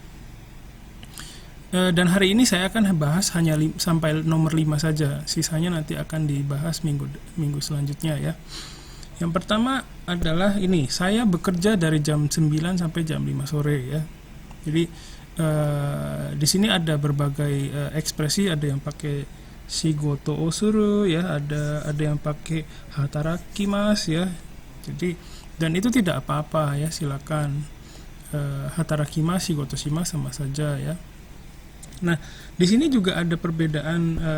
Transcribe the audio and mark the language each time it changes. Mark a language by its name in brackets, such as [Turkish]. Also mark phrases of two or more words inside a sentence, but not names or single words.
[Indonesian] Dan hari ini saya akan bahas hanya sampai nomor 5 saja, sisanya nanti akan dibahas minggu selanjutnya ya. Yang pertama adalah ini, saya bekerja dari jam 9 sampai jam 5 sore ya. Jadi di sini ada berbagai ekspresi, ada yang pakai [Japanese] shigoto o suru [Indonesian] ya, ada yang pakai hatarakimasu ya. Jadi, dan itu tidak apa-apa ya, silakan hatarakimasu, [Japanese] shigoto shimasu [Indonesian] sama saja ya. Nah, di sini juga ada perbedaan